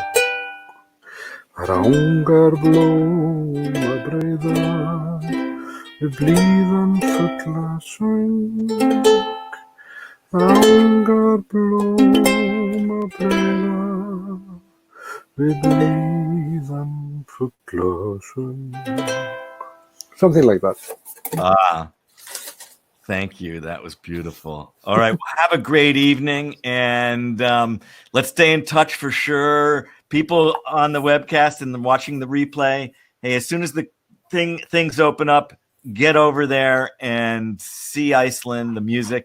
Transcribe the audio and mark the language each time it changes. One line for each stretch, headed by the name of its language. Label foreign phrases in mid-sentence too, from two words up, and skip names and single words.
Icelandic: rangar blóma breiðar við blíðan fugla söng, rangar blóma breiðar við blíðan fugla söng.
English: something like that. Thank you. That was beautiful. All right. Well, have a great evening, and let's stay in touch for sure. People on the webcast and watching the replay, hey, as soon as the things open up, get over there and see Iceland, the music.